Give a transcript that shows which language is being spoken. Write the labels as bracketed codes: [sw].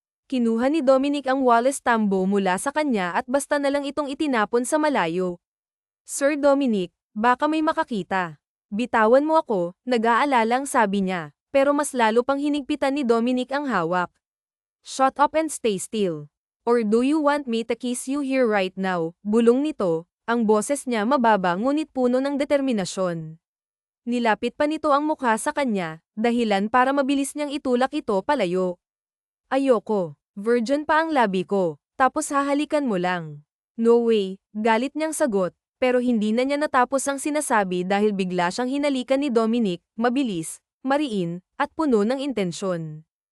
[tl] Kinuha ni Dominic ang Wallace Tambo mula sa kanya at basta na lang itong itinapon sa malayo. Sir Dominic, baka may makakita. Bitawan mo ako, nag-aalala ang sabi niya, pero mas lalo pang hinigpitan ni Dominic ang hawak. [en] Shut up and stay still. Or do you want me to kiss you here right now? [tl] Bulong nito, ang boses niya mababa ngunit puno ng determinasyon. Nilapit pa nito ang mukha sa kanya, dahilan para mabilis niyang itulak ito palayo. Ayoko, virgin pa ang labi ko, tapos hahalikan mo lang. [en] No way, [tl] galit niyang sagot, pero hindi na niya natapos ang sinasabi dahil bigla siyang hinalikan ni Dominic, mabilis, mariin, at puno ng intensyon.